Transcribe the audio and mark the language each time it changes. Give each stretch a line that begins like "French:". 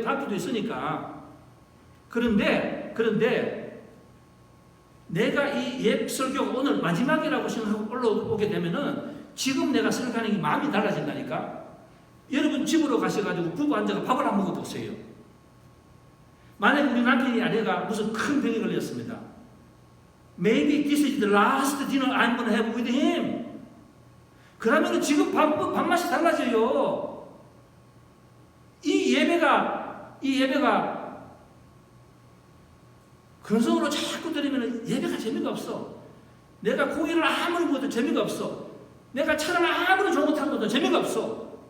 Korean: 다음 주도 있으니까. 그런데 내가 이 설교가 오늘 마지막이라고 생각하고 올라오게 되면은 지금 내가 설교하는 게 마음이 달라진다니까. 여러분 집으로 가셔가지고 부부 앉아서 밥을 안 먹어보세요. 만약에 우리 남편이 아내가 무슨 큰 병에 걸렸습니다.
English: Maybe this is the last dinner I'm going to have with him.
Korean: 그러면 지금 밥맛이 달라져요. 이 예배가 그런 속으로 자꾸 들으면 예배가 재미가 없어. 내가 고기를 아무리 먹어도 재미가 없어. 내가 차를 아무리 좋은 것도 재미가 없어.